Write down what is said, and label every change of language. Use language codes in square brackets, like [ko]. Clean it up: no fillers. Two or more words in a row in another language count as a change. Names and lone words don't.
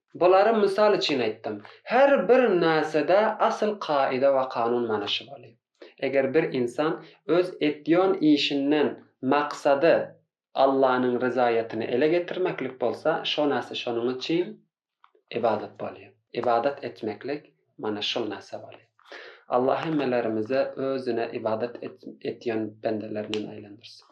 [tk] Buları misal için aytdım. Her bir narsada asıl kaide ve kanun manaşı bolýar. Eğer bir insan öz etdiýän işinden maksadı Allah'ın rızayetini ele getirmeklik bolsa, şo narsa şonun için ibadet bolýar. İbadet etmeklik mana şol narsa bolýar. Allah hemmelerimize özüne ibadet etýän bendelerinden aýlandyrsyň.